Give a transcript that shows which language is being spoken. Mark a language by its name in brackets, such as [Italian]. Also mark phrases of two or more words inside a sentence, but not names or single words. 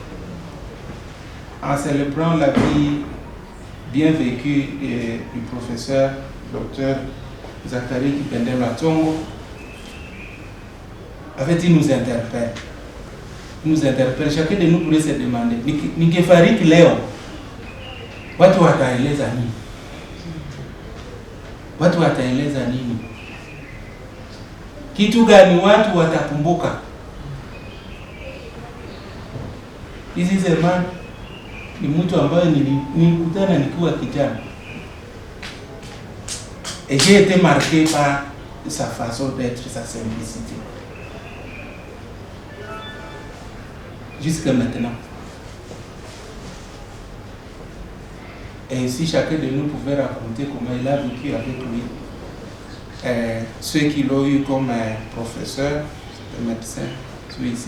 [French] En célébrant la vie bien vécue du professeur, docteur Zachary Kibendelo Atongo, en fait, il nous interpelle. Chacun de nous pourrait se demander, [Swahili] nikifariki leo, watu wataeleza nini? Watu wataeleza nini? Kitu gani watu watakumbuka? [English] This is a man, [Swahili] ni mtu ambaye nilikutana nikiwa kijana. [French] Et j'ai été marqué par sa façon d'être, sa simplicité. Jusqu'à maintenant. Et ainsi, chacun de nous pouvait raconter comment il a vécu avec lui. Ceux qui l'ont eu comme professeur, c'était médecin, ceux ici.